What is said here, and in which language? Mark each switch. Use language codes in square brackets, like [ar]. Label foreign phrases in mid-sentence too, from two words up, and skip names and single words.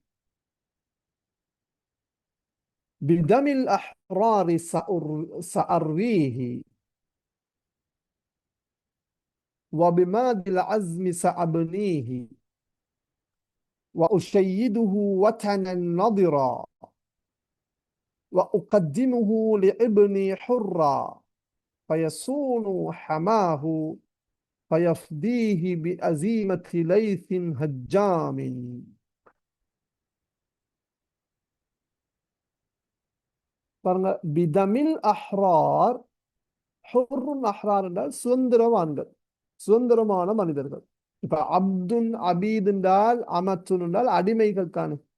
[ar] بدم الأحرار سأرويه وبماد العزم سأبنيه وأشيده وطنا نضرا وأقدمه لابني حرا فيصون حماه فيفديه بأزيمة ليث هجام. [ta] பாருங்க, [ar] بدم الأحرار، حر أحرار [ta] என்றால் சுதந்திரவான்கள், சுதந்திரமான மனிதர்கள். இப்ப [ar] عبد عبيد [ta] என்றால், அமத்துன் என்றால் அடிமைகள் தானே.